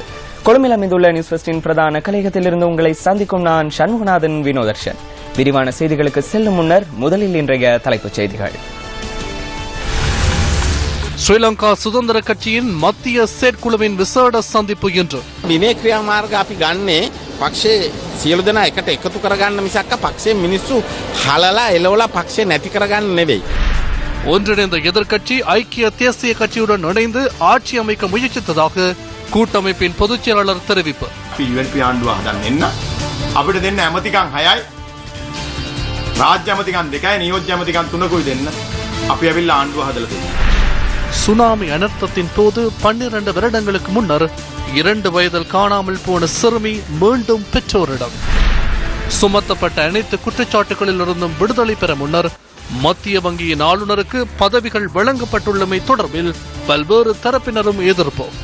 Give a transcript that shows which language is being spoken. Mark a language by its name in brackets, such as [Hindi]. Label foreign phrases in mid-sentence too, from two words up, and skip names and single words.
[Tamil] கொழும்பில் அமைந்துள்ள நியூஸ் ஃபர்ஸ்டின் பிரதான கலையகத்திலிருந்து உங்களை சந்திக்கும் நான் சண்முகநாதன் வினோதர்ஷன். விரிவான செய்திகளுக்கு செல்லும் முன்னர் முதலில் இன்றைய தலைப்புச் செய்திகள். ஸ்ரீலங்கா சுதந்திர கட்சியின் மத்திய செயற்குழுவின் விசேட சந்திப்பு இன்று. [Sinhala] විනය ක්‍රියාමාර්ග අපි ගන්නේ පක්ෂේ සියලු දෙනා එකට එකතු කරගන්න මිසක් පක්ෂේ මිනිස්සු හලලා එලවලා පක්ෂේ නැති කරගන්න නෙවෙයි. [Tamil] ஒன்றிணைந்த எதிர்க்கட்சி ஐக்கிய தேசிய கட்சியுடன் இணைந்து ஆட்சி அமைக்க முயற்சித்ததாக கூட்டமைப்பின் பொதுச் செயலாளர் தெரிவிப்பு. [Sinhala] UNP ආණ්ඩුව හදන්න එන්න අපිට දෙන්න ඇමතිකම් 6යි රාජ්‍ය ඇමතිකම් 2යි නියෝජ්‍ය ඇමතිකම් 3කුයි දෙන්න අපි ඇවිල්ලා ආණ්ඩුව හදලා තියෙනවා. [Tamil] சுனாமி அனர்த்தத்தின் போது 12 வருடங்களுக்கு முன்னர் 2 வயதில் காணாமல் போன சிறுமி மீண்டும் பெற்றோரிடம். சுமத்தப்பட்ட அனைத்து குற்றச்சாட்டுகளிலிருந்தும் விடுதலை பெற முன்னர் மத்திய வங்கியின் ஆளுநருக்கு பதவிகள் வழங்கப்பட்டுள்ளமை தொடர்பில் பல்வேறு தரப்பினரும் எதிர்ப்பு.